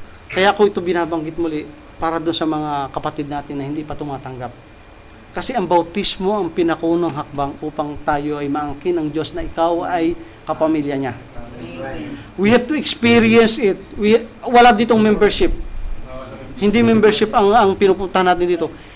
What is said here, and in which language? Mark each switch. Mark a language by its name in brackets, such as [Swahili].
[Filipino] Kaya ako ito binabanggit muli para doon sa mga kapatid natin na hindi pa tumatanggap. Kasi ang bautismo ang pinakunang hakbang upang tayo ay maangkin ng Diyos na ikaw ay kapamilya niya. [English] We have to experience it. [Filipino] Wala ditong membership. Hindi membership ang pinupunta natin dito.